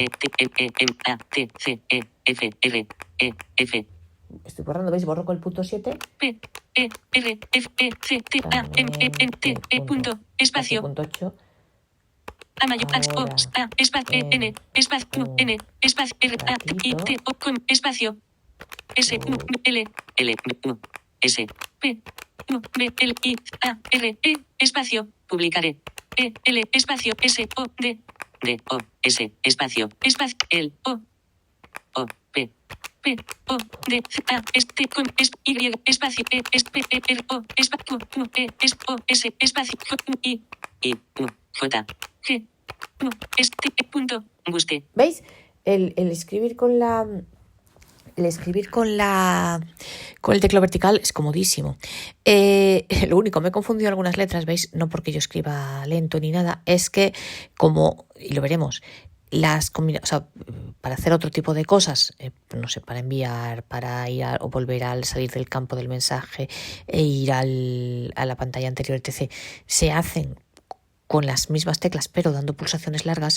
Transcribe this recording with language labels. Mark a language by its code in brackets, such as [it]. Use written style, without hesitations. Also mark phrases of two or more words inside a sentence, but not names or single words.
[es] E. T. E. E. M. A. T. C. E. F. R. E. F. Estoy borrando, ¿veis? Borro con el punto 7. P. E. R. F. E. C. T. A. M. E. N. T. E. Punto. Espacio. Punto 8. A mayor. O. A. Espacio. E. N. Espacio. U. N. Espacio. R. A. T. I. T. O. Con. Espacio. S. U. L. L. U. S. P. U. B. L. I. A. R. E. Espacio. Publicaré. E. L. Espacio. S. O. D. D. O. S. Espacio. Espacio. L. O. O. P. P. O. D. C. A. S. T. Con. S. Y. Espacio. E. S. P. E. R. O. Espacio. U. E. S. O. S. Espacio. J. U. I. I. U. J. G. U. S. T. E. Punto. Guste. ¿Veis? El escribir con la el escribir con el teclado vertical es comodísimo. Lo único, me he confundido algunas letras, ¿veis? No porque yo escriba lento ni nada, es que y lo veremos, para hacer otro tipo de cosas, no sé, para enviar, para ir o volver al salir del campo del mensaje e ir a la pantalla anterior, etc., se hacen con las mismas teclas, pero dando pulsaciones largas.